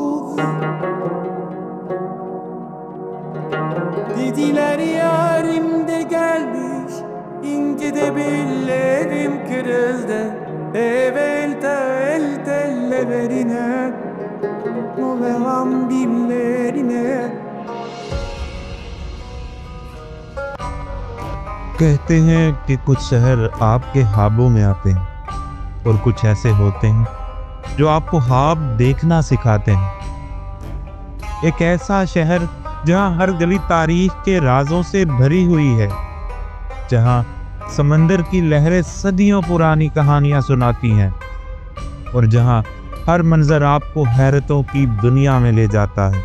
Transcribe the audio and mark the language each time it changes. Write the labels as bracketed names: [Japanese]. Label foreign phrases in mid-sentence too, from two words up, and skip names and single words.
[Turkish] Dediler yarim de gelmiş, ince de bellerim kırıldı. Evvel tel tellerine, o veram dillerine. [Hindi] कहते हैं कि कुछ शहर आपके ख्वाबों में आते हैं और कुछ ऐसे होते हैं जो आपको ख्वाब देखना सिखाते हैं। एक ऐसा शहर जहां हर गली तारीख के राजों से भरी हुई है, जहां समंदर की लहरें सदियों पुरानी कहानियां सुनाती हैं और जहां हर मंजर आपको हैरतों की दुनिया में ले जाता है।